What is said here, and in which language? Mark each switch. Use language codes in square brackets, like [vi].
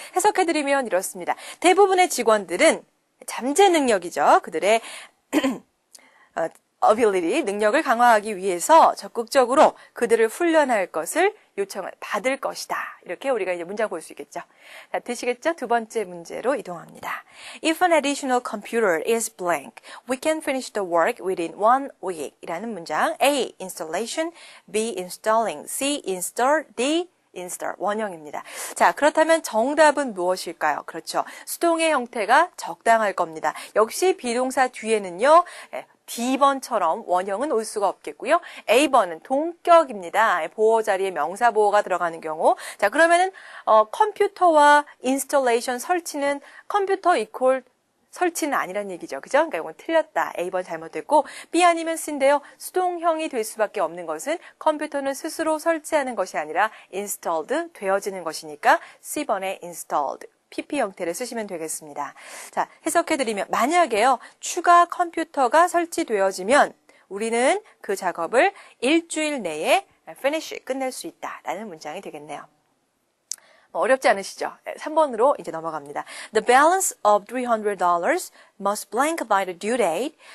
[ko] 해석해드리면 이렇습니다. 대부분의 직원들은 잠재 능력이죠. 그들의 ability, 능력을 강화하기 위해서 적극적으로 그들을 훈련할 것을 요청을 받을 것이다. 이렇게 우리가 이제 문장 볼 수 있겠죠. 자, 되시겠죠? 두 번째 문제로 이동합니다. [en] If an additional computer is blank, we can finish the work within 1 week. [ko] 이라는 문장. A. Installation, B. Installing, C. [en] Install, D. [ko] install, 원형입니다. 자, 그렇다면 정답은 무엇일까요? 그렇죠. 수동의 형태가 적당할 겁니다. 역시 비동사 뒤에는요. D번처럼 원형은 올 수가 없겠고요. A번은 동격입니다. 보호 자리에 명사 보호가 들어가는 경우. 자, 그러면은 컴퓨터와 인스톨레이션 설치는 컴퓨터 이퀄 설치는 아니란 얘기죠. 그죠? 그러니까 이건 틀렸다. A번 잘못됐고 B 아니면 C인데요. 수동형이 될 수밖에 없는 것은 컴퓨터는 스스로 설치하는 것이 아니라 installed, 되어지는 것이니까 C번에 installed. PP 형태를 쓰시면 되겠습니다. 자, 해석해드리면 만약에요. 추가 컴퓨터가 설치되어지면 우리는 그 작업을 일주일 내에 finish, 끝낼 수 있다라는 문장이 되겠네요. 어렵지 않으시죠? 3번으로 이제 넘어갑니다. [en] The balance of $300 must blank by the due date.